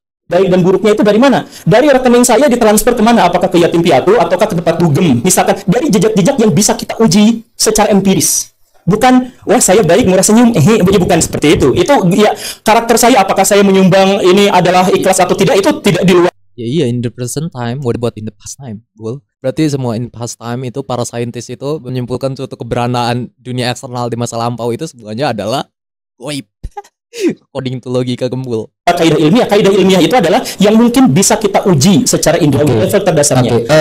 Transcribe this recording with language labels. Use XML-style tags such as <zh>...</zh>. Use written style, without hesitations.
<id>Baik dan buruknya itu dari mana? Dari rekening saya ditransfer kemana? Apakah ke yatim piatu ataukah ke tempat dugem? Misalkan dari jejak-jejak yang bisa kita uji secara empiris. Bukan, wah saya baik murah senyum, bukan seperti itu. Itu ya karakter saya, apakah saya menyumbang ini adalah ikhlas atau tidak, itu tidak di luar. Ya iya,</id> <en>in the present time, what about in the past time?</en> <id>Well, berarti semua</id> <en>in past time</en> <id>itu para saintis itu menyimpulkan suatu keberadaan dunia eksternal di masa lampau itu semuanya adalah gaib.</id> <en>According to</en> <id>logika Gembul. Kaidah ilmiah itu adalah yang mungkin bisa kita uji secara individu level terdasarnya.</id>